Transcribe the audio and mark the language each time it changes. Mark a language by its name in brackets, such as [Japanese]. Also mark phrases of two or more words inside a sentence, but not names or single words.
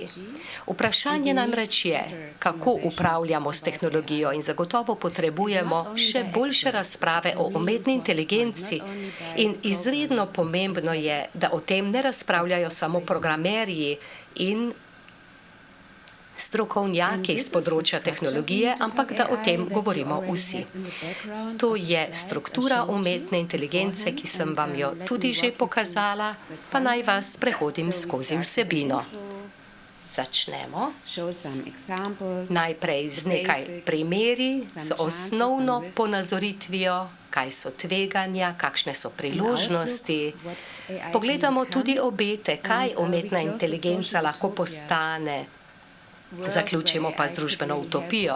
[Slovenian] Vprašanje namreč je, kako upravljamo s tehnologijo in zagotovo potrebujemo še boljše razprave o umetni inteligenci in izredno pomembno je, da o tem ne razpravljajo samo programerji in strokovnjaki z področja tehnologije, ampak da o tem govorimo vsi. To je struktura umetne inteligence, ki sem vam jo tudi že pokazala, pa naj vas prehodim skozi vsebino. začnemo [English] show some examples. [Slovenian] najprej z nekaj primeri, z osnovno ponazoritvijo, kaj so tveganja, kakšne so priložnosti. Pogledamo tudi obete, kaj umetna inteligenca lahko postane. Zaključimo pa z družbeno utopijo.